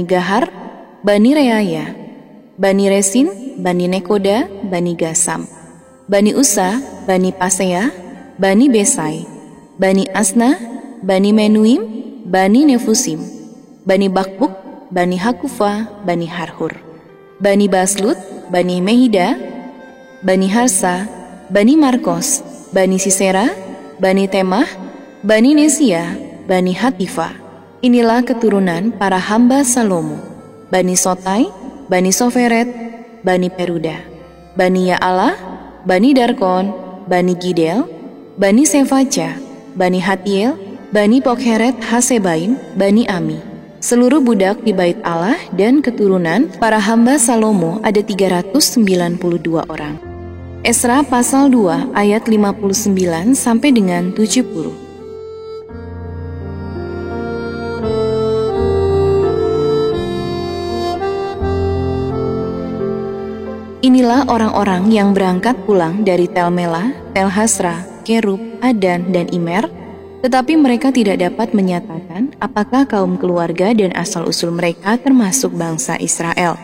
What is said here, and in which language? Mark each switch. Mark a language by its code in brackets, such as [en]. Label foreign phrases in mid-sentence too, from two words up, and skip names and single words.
[id] Gahar, Bani Reaya, Bani Resin, Bani Nekoda, Bani Gasam, Bani Usa, Bani Pasea, Bani Besai, Bani Asna, Bani Menuim, Bani Nefusim, Bani Bakbuk, Bani Hakufa, Bani Harhur, Bani Baslut, Bani Mehida, Bani Harsa, Bani Markos, Bani Sisera, Bani Temah, Bani Nesia, Bani Hatifa. Inilah keturunan para hamba Salomo, Bani Sotai, Bani Soferet, Bani Peruda, Bani Ya'ala, Bani Darkon, Bani Gidel, Bani Sefaca, Bani Hatiel, Bani Pokheret Hasebaim, Bani Ami. Seluruh budak di bait Allah dan keturunan para hamba Salomo ada 392 orang. Esra pasal 2 ayat 59 sampai dengan 70. Inilah orang-orang yang berangkat pulang dari Tel Melah, Tel Hasra, Kerub, Adan, dan Imer, tetapi mereka tidak dapat menyatakan apakah kaum keluarga dan asal-usul mereka termasuk bangsa Israel.